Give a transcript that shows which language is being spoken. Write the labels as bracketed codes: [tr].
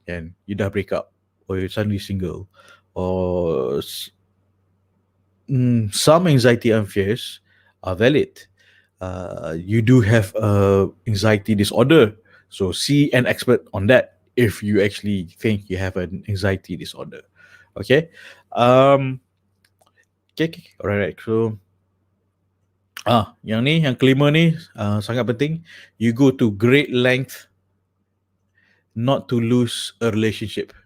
[en] And you dah break up, or you're suddenly single, or some anxiety and fears are valid. you do have anxiety disorder. So see an expert on that if you actually think you have an anxiety disorder. Okay. Okay. Alright. [ms] So yang kelima ni sangat penting. [en] You go to great length not to lose a relationship.